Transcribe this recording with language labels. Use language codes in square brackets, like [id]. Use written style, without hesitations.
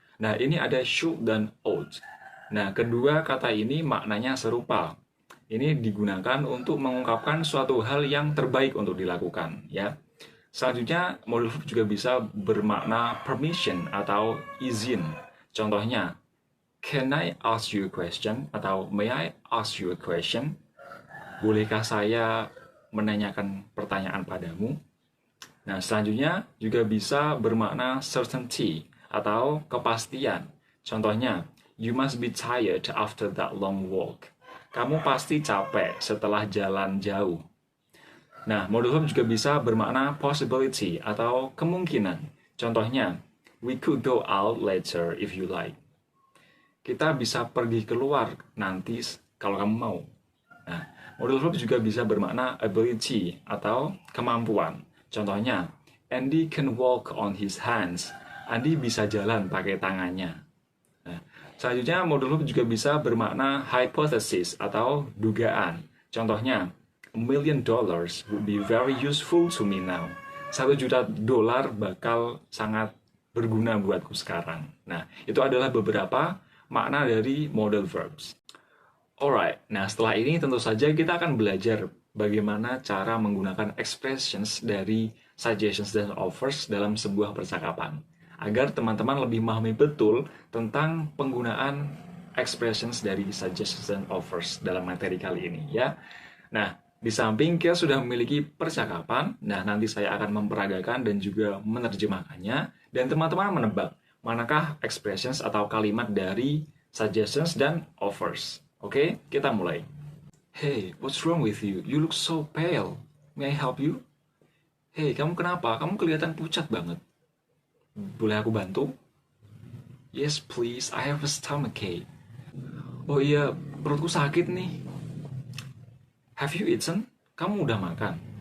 [id] Nah, ini ada should dan ought. Nah, kedua kata ini maknanya serupa. Ini digunakan untuk mengungkapkan suatu hal yang terbaik untuk dilakukan, ya. Selanjutnya, modal verb juga bisa bermakna permission atau izin. Contohnya, [en] can I ask you a question? [id] Atau [en] may I ask you a question? [id] Bolehkah saya menanyakan pertanyaan padamu? Nah, selanjutnya juga bisa bermakna certainty atau kepastian. Contohnya, [en] you must be tired after that long walk. [id] Kamu pasti capek setelah jalan jauh. Nah, modal verb juga bisa bermakna possibility atau kemungkinan. Contohnya, [en] we could go out later if you like. [id] Kita bisa pergi keluar nanti kalau kamu mau. Nah, modal verb juga bisa bermakna ability atau kemampuan. Contohnya, [en] Andy can walk on his hands. [id] Andy bisa jalan pakai tangannya. Nah, selanjutnya, modal verb juga bisa bermakna hypothesis atau dugaan. Contohnya, [en] $1 million would be very useful to me now. [id] $1 juta bakal sangat berguna buatku sekarang. Nah, itu adalah beberapa makna dari modal verbs. Alright, nah setelah ini tentu saja kita akan belajar bagaimana cara menggunakan expressions dari suggestions dan offers dalam sebuah percakapan. Agar teman-teman lebih memahami betul tentang penggunaan expressions dari suggestions dan offers dalam materi kali ini, ya. Nah, di samping kita sudah memiliki percakapan, nah nanti saya akan memperagakan dan juga menerjemahkannya, dan teman-teman menebak manakah expressions atau kalimat dari suggestions dan offers. Oke, kita mulai. [en] Hey, what's wrong with you? You look so pale. May I help you? Hey, [id] kamu kenapa? Kamu kelihatan pucat banget. Boleh aku bantu? [en] Yes, please. I have a stomachache. [id] Oh iya, perutku sakit nih. [en] Have you eaten? [id] Kamu udah makan?